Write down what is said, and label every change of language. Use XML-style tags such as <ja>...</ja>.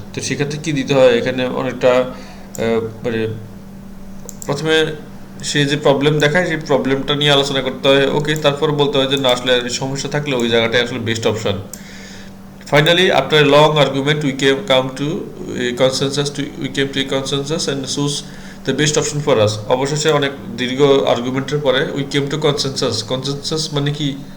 <bn>তো সেক্ষেত্রে কী দিতে হয়, এখানে অনেকটা মানে প্রথমে সে যে প্রবলেম দেখায় সেই প্রবলেমটা নিয়ে আলোচনা করতে হয়, ওকে, তারপর বলতে হয় যে না আসলে সমস্যা থাকলে ওই জায়গাটাই আসলে best option.</bn> <en>Finally, after a long argument, we came to a consensus and choose the best option for us.</en> <bn>অবশেষে অনেক দীর্ঘ আর্গুমেন্টের পরে</bn> <en>we came to consensus. Consensus</en> <bn>মানে কি?</bn>